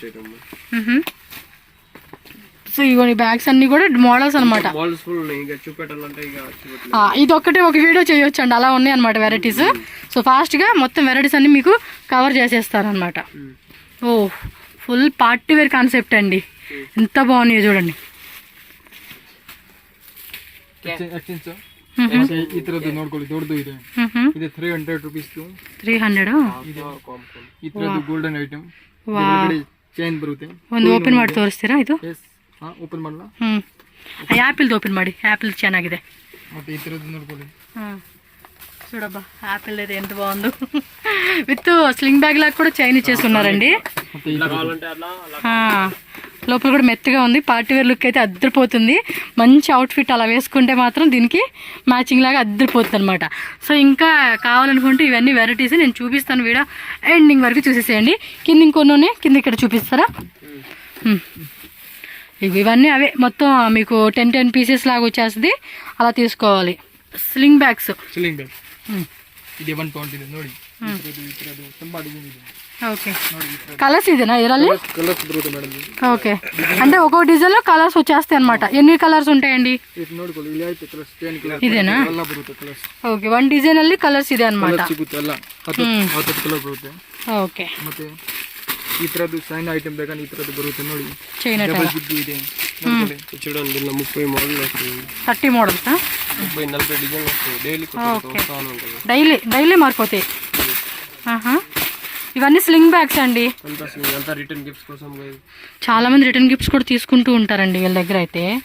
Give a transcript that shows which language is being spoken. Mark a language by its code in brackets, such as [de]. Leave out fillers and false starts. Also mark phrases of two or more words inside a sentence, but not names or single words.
[te] సో ఇవన్నీ బ్యాగ్స్ అన్ని కూడా మోడల్స్ అనమాట. ఇది ఒక్కటే ఒక వీడియో చేయొచ్చు అండి, అలా ఉన్నాయి అనమాట వెరైటీస్. సో ఫాస్ట్ గా మొత్తం వెరైటీస్ అన్ని మీకు కవర్ చేసేస్తారనమాట. ఓ [en] full party wear concept [te] అండి, ఎంత బాగున్నాయో చూడండి. [kn] ಈ ತರದ್ದು ನೋಡ್ಕೊಳ್ಳಿ, ದೊಡ್ಡದು ಇದೆ. ಇದು 300 ರೂಪೀಸ್. 300. ಈ ತರದ್ದು [en] golden item, [kn] ಚೈನ್ ಬರುತ್ತೆ. ಒಂದು ಓಪನ್ ಮಾಡಿ ತೋರಿಸ್ತೀರಾ? ಇದು ಓಪನ್ ಮಾಡಲ್ಲ. ಆ್ಯಪಲ್ದು ಓಪನ್ ಮಾಡಿ, ಆ್ಯಪಲ್ ಚೆನ್ನಾಗಿದೆ. ಮತ್ತೆ ಈ ತರದ್ದು ನೋಡ್ಕೊಳ್ಳಿ. [te] చూడబ్బా యాపిల్ అయితే ఎంత బాగుందో. [en] with sling bag [te] లాగా కూడా చైన్ ఇచ్చేసుకున్నారండి. లోపల కూడా మెత్తగా ఉంది. [en] party wear look [te] అయితే అద్దరిపోతుంది. మంచి అవుట్ఫిట్ అలా వేసుకుంటే మాత్రం దీనికి మ్యాచింగ్ లాగా అద్దరిపోతుంది అనమాట. సో ఇంకా కావాలనుకుంటే ఇవన్నీ వెరైటీస్ నేను చూపిస్తాను, [en] video ending [te] వరకు చూసేసేయండి. కింద ఇంకొన్ని ఉన్నాయి, కింద ఇక్కడ చూపిస్తారా? ఇవన్నీ అవే మొత్తం మీకు 10 పీసెస్ లాగా వచ్చేస్తుంది, అలా తీసుకోవాలి. [en] sling bags, [kn] ಇದೆ 120 ಇದೆ ನೋಡಿ. ಇತರದು ತುಂಬಾ ಡಿಸೈನ್ ಇದೆ. [te] ఓకే, కలర్స్ ఇదేనా ಇದರಲ್ಲಿ? కలర్స్ బರುತ್ತೆ మేడం. ఓకే, అంటే ఒక్కొక్క డిజైన్ లో కలర్స్ వచ్చేస్తాయి అనమాట. ఎన్ని కలర్స్ ఉంటాయండి? [kn] ಇದು ನೋಡ್ಕೊಳ್ಳಿ, ಇಲ್ಲಿ ಐತೆ ಕಲರ್ಸ್ 10 ಕಲರ್ಸ್ ಇದೇನಾ? ಎಲ್ಲ ಬರುತ್ತೆ ಕಲರ್ಸ್. [te] ఓకే, [en] one design [te] ಅಲ್ಲಿ కలర్స్ ಇದೆ అనమాట. [kn] ಸಿಗುತ್ತೆ ಎಲ್ಲ 10 ಕಲರ್ ಬರುತ್ತೆ. [te] ఓకే, [kn] ಮತ್ತೆ ಈ ತರದ್ದು [en] sign item [kn] ಬೇಕಂದ್ರೆ ಈ ತರದ್ದು ಬರುತ್ತೆ ನೋಡಿ. ಚೈನ್ [en] double zip [kn] ಇದೆ ನೋಡ್ಕೊಳ್ಳಿ. [te] చూడండి ఇలా 30 మోడల్ వస్తాయి, 30 మోడల్స్, 30-40 డిజైన్ వస్తాయి. డైలీ డైలీ మారిపోతాయి. ఇవన్నీ [en] sling bags [te] అండి. అంతా [en] return gifts [te] కోసం చాలా మంది [en] return gifts [te] కూడా తీసుకుంటూ ఉంటారండి వీళ్ళ దగ్గర అయితే.